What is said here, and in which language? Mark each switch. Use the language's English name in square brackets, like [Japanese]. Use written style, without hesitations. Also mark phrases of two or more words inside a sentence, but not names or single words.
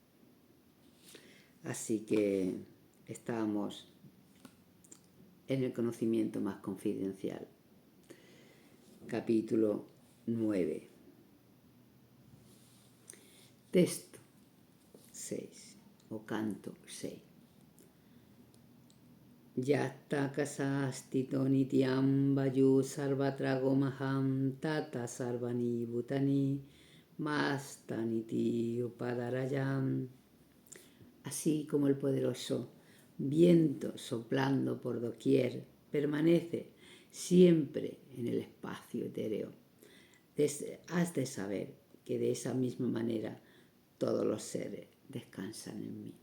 [Spanish] Así que estábamos en el conocimiento más confidencial, capítulo 9, texto 6 o canto 6. [Sanskrit] यत्त कसस्तितो नित्यम् वायु सर्वत्रगो महम् तत सर्वाणि भूतानि मस्तनिति उपदारयम्. [Spanish] Así como el poderoso viento soplando por doquier permanece siempre en el espacio etéreo, has de saber que de esa misma manera todos los seres descansan en mí.